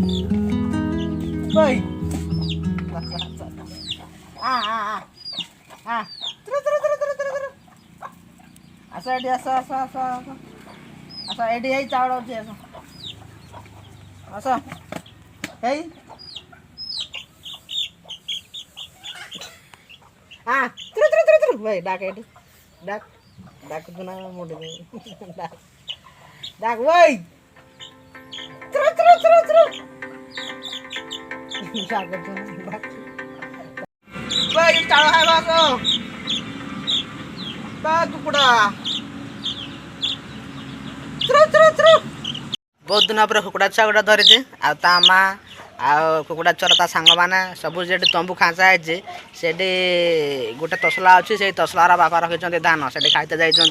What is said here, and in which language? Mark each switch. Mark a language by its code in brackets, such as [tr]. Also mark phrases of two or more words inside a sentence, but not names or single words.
[or] ଆସ ଏଠି ଆସ ଆସ ଆସ ଆସ ଆସ ଏଠି ହେଇ ଚାଉଳ ଅଛି ଆସ ଆସ ହେଇ ଭାଇ ଡାକ ଏଠି ଡାକ ଡାକ ତ ନା ମୋଟେ ଡାକ ଡାକ ଭାଇ ଡାକ ଭାଇ ଚାଲ ଖାଇବା ଆସ କୁକୁଡ଼ା ବହୁତ ଦିନ ପରେ କୁକୁଡ଼ା ଛୁଆ ଗୋଟେ ଧରିଛି। ଆଉ ତା ମା ଆଉ କୁକୁଡ଼ା ଛୁଆର ତା ସାଙ୍ଗମାନେ ସବୁ ଯେଠି ତମ୍ବୁ ଖାଞ୍ଚା ହେଇଛି ସେଠି ଗୋଟେ ତସଲା ଅଛି। ସେଇ ତସଲାର ବାପା ରଖିଛନ୍ତି ଧାନ ସେଠି ଖାଇତେ ଯାଇଛନ୍ତି।